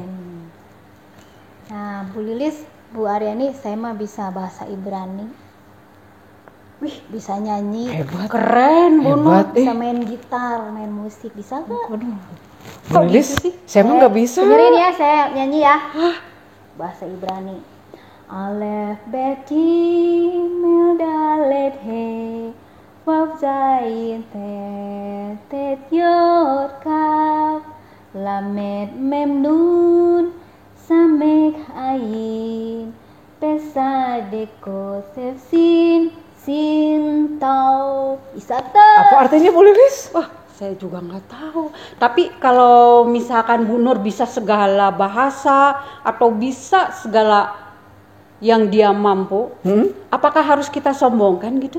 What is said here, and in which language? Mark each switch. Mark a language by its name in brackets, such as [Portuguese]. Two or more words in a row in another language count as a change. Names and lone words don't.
[Indonesian] Nah, Bu Lilis, Bu Aryani, saya mah bisa bahasa Ibrani. Wih, bisa nyanyi. Hebat. Keren, Bu Nur. Hebat, Bisa main gitar, main musik, bisa nggak? Waduh. Kok Lilis, gitu sih? saya emang nggak bisa. Dengerin ya, saya nyanyi ya. Bahasa Ibrani. [Hebrew] אלף בית גימל דלת הא, וו זין טית יוד כף, למד מם נון, סמך עין, פא צדי קוף ריש שין תו. [Indonesian] Bisa tuh. Apa artinya Bu Lilis? Wah, saya juga nggak tahu. Tapi kalau misalkan Bu Nur bisa segala bahasa atau bisa segala yang dia mampu, apakah harus kita sombongkan gitu?